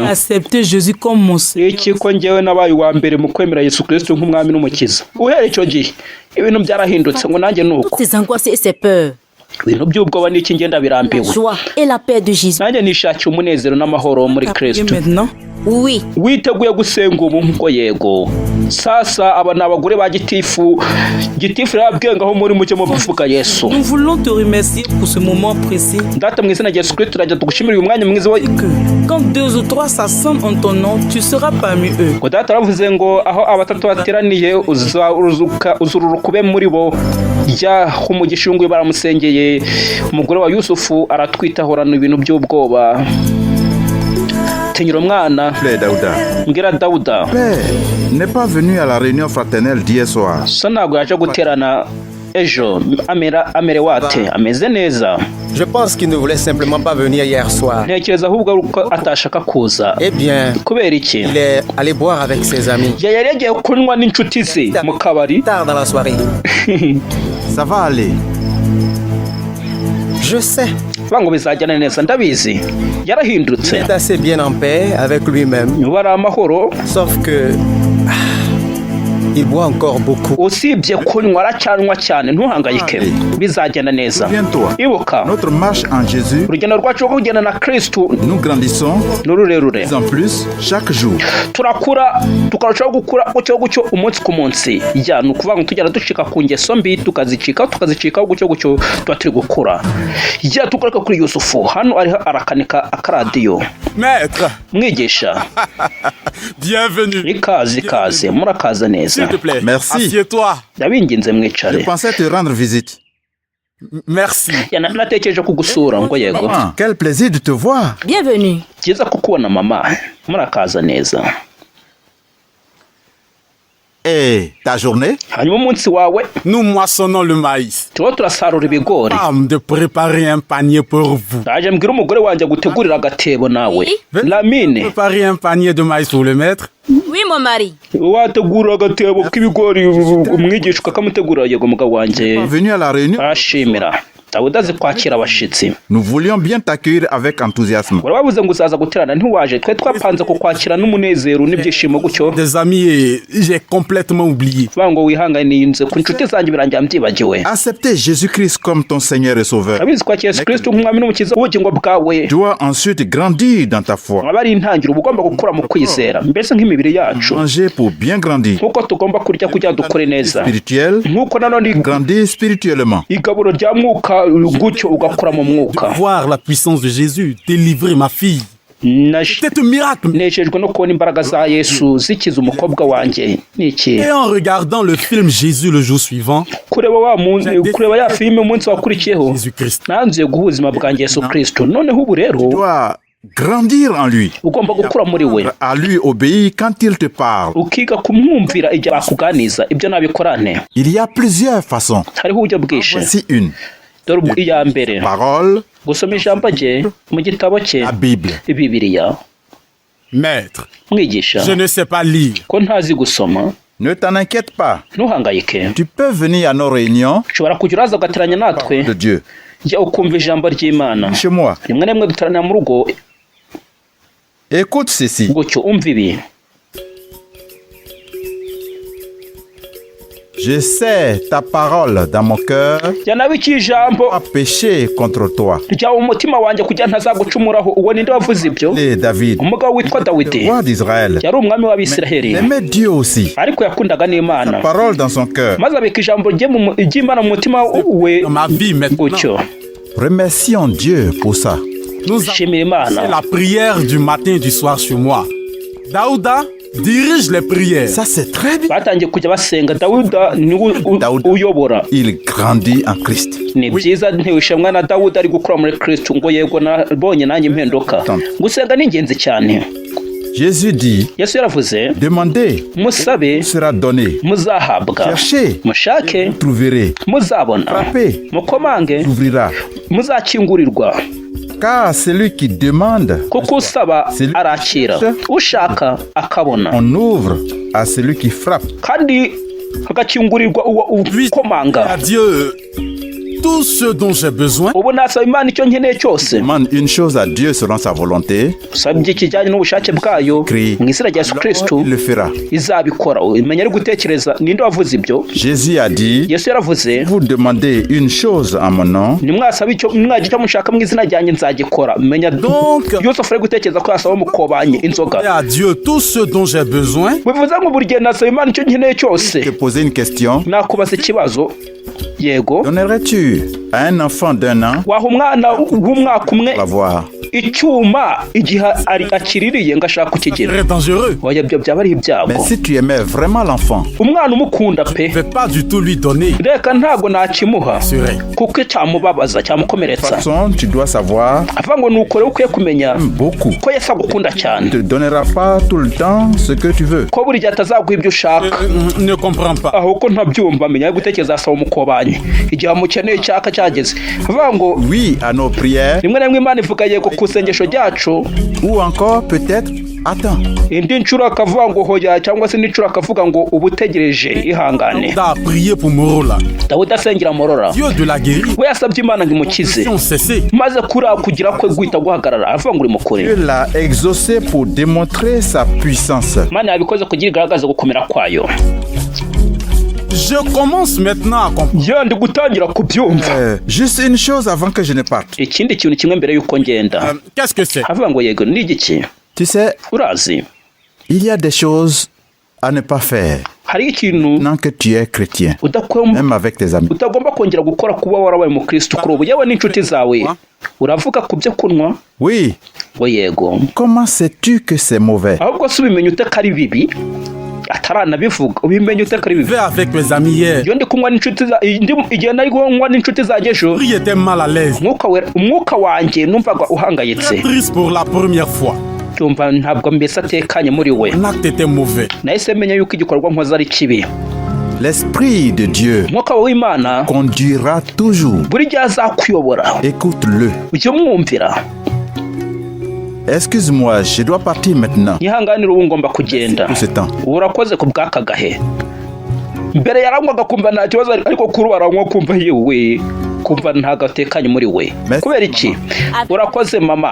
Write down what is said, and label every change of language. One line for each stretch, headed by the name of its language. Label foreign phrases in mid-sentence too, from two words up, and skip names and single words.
French: Accepter Jésus comme mon Seigneur.
Kinyarwanda: Iki ko njyewe nabaye uwa mbere mu kwemera Yesu Kristo nk'umwami n'umukiza. Uhereye icyo gihe ibintu byarahindutse ngo nanjye nuko.
French: Toutes ces angoisses et ces peurs,
Kinyarwanda: Ibintu by'ubwoba n'iki ngenda birambiwe.
French: la joie et la paix de Jésus.
Kinyarwanda: Nanjye nishakiye umunezero n'amahoro muri
French: Et
Kinyarwanda: Kristo.
French: maintenant, Oui,
Kinyarwanda: Witeguye gusenga ubu ngo yego. Sasa aba ni abagore ba Gitifu. Gitifu yarabwiye ngaho muri mucyo mu bivuga Yesu.
French: nous voulons te remercier pour ce moment précis.
Kinyarwanda: Data mu izina rya Yesu Kristo turajya tugushimira uyu mwanya mwiza wa
French: Que quand 2 ou 3 s'assemblent en ton nom, tu seras parmi eux.
Kinyarwanda: ngo data aravuze ngo aho abatatu bateraniye uzururuka ube muri bo. Jya umugisha nguyu baramusengeye. Umugore wa Yusufu aratwitahorana ibintu by'ubwoba. Tenyura umwana
French: Plaît, Daouda.
Kinyarwanda: mbwira Dawuda.
French: Père n'est pas venu à la réunion fraternelle d'hier soir.
Kinyarwanda: So ntabwo yaje guterana ejo. Amerewe ate? Ameze neza.
French: Je pense qu'il ne voulait simplement pas venir hier soir.
Kinyarwanda: Ntekereza ahubwo ari uko atashaka kuza.
French: Eh bien,
Kinyarwanda: Kubera iki?
French: il est allé boire avec ses amis.
Kinyarwanda: Yari yagiye kunywa n'inshuti ze mu kabari.
French: Tard dans la soirée. Ça va aller. Je sais,
Kinyarwanda: Bango bizajyana neza ndabizi.
French: il
Kinyarwanda: Yarahindutse.
French: est assez bien en paix avec lui-même.
Kinyarwanda: Niba ari amahoro.
French: Sauf que... il boit encore beaucoup.
Kinyarwanda: Usibye kunywa aracyanywa cyane ntuhangayike. Bizagenda neza.
French: Souviens-toi,
Kinyarwanda: Ibuka
French: notre marche en Jésus,
Kinyarwanda: urugendo rwacu rwo kugenda na Kristo
French: nous grandissons
Kinyarwanda: ni rurerure.
French: de plus en plus chaque jour.
Kinyarwanda: Turakura tukarushaho gukura gutyo umunsi ku munsi. Ya ni ukuvuga ngo tugenda ducika ku ngeso mbi tukazicikaho gutyo tuba turi gukura. Ya tugaruka kuri Yusufu hano ariho arakanika akaradiyo.
French: Maître,
Kinyarwanda: Mwigisha
French: bienvenue.
Kinyarwanda: ikaze murakaza neza.
French: S'il te plaît, Merci. assieds-toi.
Kinyarwanda: Ndabinginze mwicare.
French: Je pensais te rendre visite. Merci.
Kinyarwanda: Natekereje kugusura ngo yego.
French: Ah, quel plaisir de te voir. bienvenue.
Kinyarwanda: Byiza kukubona mama. Murakaza neza.
French: Et ta journée?
Kinyarwanda: hanyuma umunsi wawe
French: Nous moissonnons le maïs.
Kinyarwanda: turimo turasarura ibigori.
French: Femme de préparer un panier pour vous.
Kinyarwanda: Naje mbwira umugore wanjye gutegurira agatebo nawe.
French: Lamine, Préparer un panier de maïs pour le maître. Oui, mon mari.
Kinyarwanda: wategura agatebo k'ibigori umwigisha ukamutegurira yego mugabo wanjye.
French: Pas venu à la réunion?
Kinyarwanda: Arashimira. Dawudi azi kwakira abashitsi.
French: Nous voulions bien t'accueillir avec enthousiasme.
Kinyarwanda: wari wavuze ngo uzaza guterana ntiwaje, twe twapanze kukwakira n'umunezero n'ibyishimo gutyo.
French: Des amis et j'ai complètement oublié.
Kinyarwanda: Vuga ngo wihanganiye ku nshuti zanjye birangira mbyibagiwe.
French: Accepter Jésus-Christ comme ton Seigneur et Sauveur.
Kinyarwanda: Abizi kwakira Yesu Kristo nk'umwami n'umukiza w'ubugingo bwawe.
French: Tu dois ensuite grandir dans ta foi.
Kinyarwanda: aba ari intangiriro uba ugomba gukura mu kwizera, mbese nk'imibiri yacu.
French: Manger pour bien grandir.
Kinyarwanda: nk'uko tugomba kurya kugira dukore neza,
French: Spirituel,
Kinyarwanda: nk'uko nanone
French: grandir spirituellement.
Kinyarwanda: igaburo rya mwuka gutyo ugakora mu mwuka.
French: Voir la puissance de Jésus délivrer ma fille. C'est un miracle.
Kinyarwanda: nejejwe no kubona imbaraga za Yesu zikiza umukobwa wanjye. Niki
French: Et en regardant le film Jésus le jour suivant,
Kinyarwanda: kureba ya filime umunsi wakurikiyeho,
French: Jésus-Christ,
Kinyarwanda: nanzuye guha ubuzima bwanjye Yesu Kristo. noneho ubu rero
French: Tu dois grandir en lui.
Kinyarwanda: ugomba gukura muri we,
French: À lui obéir quand il te parle.
Kinyarwanda: ukiga kumwumvira igihe bakuganiza. ibyo nabikorane,
French: Il y a plusieurs façons.
Kinyarwanda: hariho uburyo bwinshi.
French: Voici une.
Kinyarwanda: dore iya mbere,
French: Parole,
Kinyarwanda: gusoma ijambo rye mu gitabo cye,
French: la Bible.
Kinyarwanda: Bibiliya.
French: Maître,
Kinyarwanda: mwigisha,
French: je ne sais pas lire.
Kinyarwanda: ko ntazi gusoma,
French: Ne t'en inquiète pas.
Kinyarwanda: ntuhangayike.
French: Tu peux venir à nos réunions
Kinyarwanda: ushobora kujya uraza ugateranya natwe,
French: de Dieu.
Kinyarwanda: jya ukumva ijambo ry'Imana.
French: Chez moi.
Kinyarwanda: rimwe na rimwe duteranira mu rugo
French: Écoute ceci.
Kinyarwanda: gutyo umva ibi.
French: Je sais ta parole dans mon cœur
Kinyarwanda: jya nabika ijambo
French: a péché contre toi.
Kinyarwanda: ryawe umutima wanjye kugira ntazagucumuraho. uwo ninde wavuze ibyo?
French: Et David,
Kinyarwanda: umugabo witwa Dawidi,
French: roi d'Israël,
Kinyarwanda: yari umwami w'Abisiraheli,
French: aimait Dieu aussi.
Kinyarwanda: ariko yakundaga n'Imana,
French: Parole dans son cœur.
Kinyarwanda: maze abika ijambo ry'Imana mu mutima we
French: Dans ma vie maintenant,
Kinyarwanda: gutyo.
French: Remercions Dieu pour ça. nous
Kinyarwanda: shimira
French: avons
Kinyarwanda: Imana.
French: la prière du matin et du soir chez moi. Daouda dirige les prières. Ça, c'est très bien.
Kinyarwanda: batangiye kujya basenga. Dawuda niwe Dawuda. uyobora.
French: Il grandit en Christ.
Kinyarwanda: ni byiza ntibishimwa na Dawudi ari gukura muri Kristo. ngo yego nabonye nanjye impinduka. gusenga ni ingenzi cyane.
French: Jésus dit,
Kinyarwanda: Yesu yaravuze,
French: demandez,
Kinyarwanda: musabe
French: sera donné.
Kinyarwanda: muzahabwa,
French: Cherchez,
Kinyarwanda: mushake
French: trouverez.
Kinyarwanda: muzabona,
French: Frappez,
Kinyarwanda: mukomange
French: s'ouvrira.
Kinyarwanda: muzakingurirwa.
French: Car celui qui demande,
Kinyarwanda: kuko usaba arakira, ushaka akabona,
French: on ouvre à celui qui frappe.
Kinyarwanda: kandi hagakingurirwa uwo ukomanga.
French: À Dieu tout ce dont j'ai besoin.
Kinyarwanda: ubu nasaba Imana icyo nkeneye cyose.
French: Demande une chose à Dieu selon sa volonté,
Kinyarwanda: usabye ikijyanye n'ubushake bwayo mu izina rya Yesu Kristo,
French: il le fera.
Kinyarwanda: izabikora. imenya ari gutekereza. ninde wavuze ibyo?
French: Jésus a dit,
Kinyarwanda: Yesu yaravuze,
French: vous demandez une chose en mon nom,
Kinyarwanda: nimwasaba icyo mwagira icyo mushaka mu izina ryanjye nzagikora. menya
French: Donc,
Kinyarwanda: Yosefu ari gutekereza ko yasaba mukobanye inzoga.
French: à Dieu tout ce dont j'ai besoin.
Kinyarwanda: bivuze ngo buri gihe nasaba Imana icyo nkeneye cyose.
French: te poser une question.
Kinyarwanda: nakubaza ikibazo, yego
French: Donnerais-tu à un enfant d'1 an
Kinyarwanda: waha umwana w'umwaka umwe
French: la voir?
Kinyarwanda: icyuma igihe akiririye ngo ashaka
French: C'est
Kinyarwanda: kukigira?
French: très dangereux.
Kinyarwanda: oya, ibyo byaba ari
French: Mais
Kinyarwanda: ibyago.
French: si tu aimais vraiment l'enfant,
Kinyarwanda: umwana umukunda pe,
French: Je ne vais pas du tout lui donner.
Kinyarwanda: reka ntabwo nakimuha
French: C'est vrai.
Kinyarwanda: kuko cyamubabaza
French: de
Kinyarwanda: cyamukomeretsa.
French: toute façon, tu dois savoir
Kinyarwanda: avuga ngo nukore ukwiye kumenya
French: beaucoup.
Kinyarwanda: ko Yesu agukunda cyane,
French: Il ne te donnera pas tout le temps ce que tu veux.
Kinyarwanda: ko buri gihe atazaguha ibyo ushaka.
French: Ne comprends pas.
Kinyarwanda: ahubwo ntabyumva, amenya ari gutekereza asaba umukobanye igihe amukeneye cyaka cyageze. avuga ngo
French: Oui à nos prières,
Kinyarwanda: rimwe na rimwe Imana ivuga yego ku isengesho ryacu,
French: ou encore peut-être attends.
Kinyarwanda: indi nshuro akavuga ngo hoya, cyangwa se indi nshuro akavuga ngo uba utegereje ihangane.
French: Daouda a prié pour Morola.
Kinyarwanda: Dawudi asengera Morora,
French: Dieu de la guérir.
Kinyarwanda: we yasabye Imana ngo imukize, Ils ont cessé. maze kuriya kugira kwe guhita guhagarara. aravuga ngo uri mukure.
French: Dieu l'a exaucé pour démontrer sa puissance.
Kinyarwanda: Imana yabikoze kugira igaragaze gukomera kwayo.
French: Je commence maintenant à comprendre.
Kinyarwanda: ndi gutangira kubyumva.
French: Juste une chose avant que je ne parte.
Kinyarwanda: ikindi kintu kimwe mbere y'uko ngenda.
French: Qu'est-ce que c'est?
Kinyarwanda: avuga ngo yego ni igiki?
French: Tu sais,
Kinyarwanda: urazi,
French: il y a des choses à ne pas faire
Kinyarwanda: hari ikintu
French: maintenant que tu es chrétien, même avec tes amis.
Kinyarwanda: utagomba kongera gukora kuba warabaye mu Kristo kuri ubu, yewe n'inshuti zawe. uravuga ku byo kunywa?
French: Oui,
Kinyarwanda: ngo yego.
French: comment sais-tu que c'est mauvais?
Kinyarwanda: ahubwo se ubimenya ute ko ari bibi? ataranabivuga ubimenya ute ko ari bibi?
French: Vais avec mes amis hier.
Kinyarwanda: iyo ndi kunywa n'inshuti igihe nari kunywa n'inshuti zanjye ejo,
French: Lui était mal à l'aise.
Kinyarwanda: umwuka wanjye numvaga uhangayitse.
French: Triste pour la première fois.
Kinyarwanda: yumva ntabwo mbese atekanye muri we.
French: Mon acte était mauvais.
Kinyarwanda: Nahise menya yuko igikorwa nkoze ari kibi.
French: L'Esprit de Dieu
Kinyarwanda: Umwuka w'Imana
French: conduira toujours.
Kinyarwanda: buri gihe azakuyobora.
French: Écoute-le.
Kinyarwanda: Ujye umwumvira.
French: Excuse-moi, je dois partir maintenant.
Kinyarwanda: Nyihanganire ubu ngomba kugenda.
French: Tout ce temps.
Kinyarwanda: Urakoze ku bw'aka gahe. Mbere yaranywaga kumva nta kibazo ariko kuri aranywa kumva yewe kumva nta gatekanye muri we. Kubera iki? Urakoze mama.